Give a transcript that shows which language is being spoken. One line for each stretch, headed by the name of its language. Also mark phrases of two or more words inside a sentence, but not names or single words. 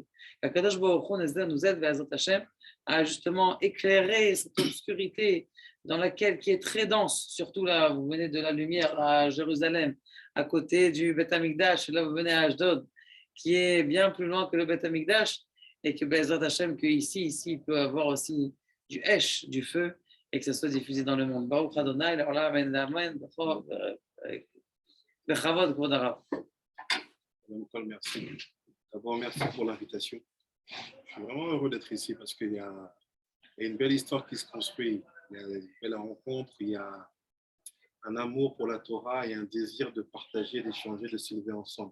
Hebrew: קדוש ברוך הוא
French: nous aide,
Hebrew: ובעזרת השם,
French: à justement éclairer cette obscurité dans laquelle, qui est très dense, surtout là, vous venez de la lumière à Jérusalem, à côté du
Hebrew: בית המקדש,
French: là vous venez à Ashdod, qui est bien plus loin que le
Hebrew: בית המקדש,
French: et que
Hebrew: בעזרת השם,
French: que ici, il peut avoir aussi du Hesh, du feu, et que ça soit diffusé dans le monde.
Hebrew: ברוך אדוני,
French: alors là,
Hebrew: אמן, אמן, בכבוד, כבוד הרב.
French: Merci. D'abord, merci pour l'invitation. Je suis vraiment heureux d'être ici parce qu'il y a une belle histoire qui se construit. Il y a une belle rencontre, il y a un amour pour la Torah et un désir de partager, d'échanger, de s'élever ensemble.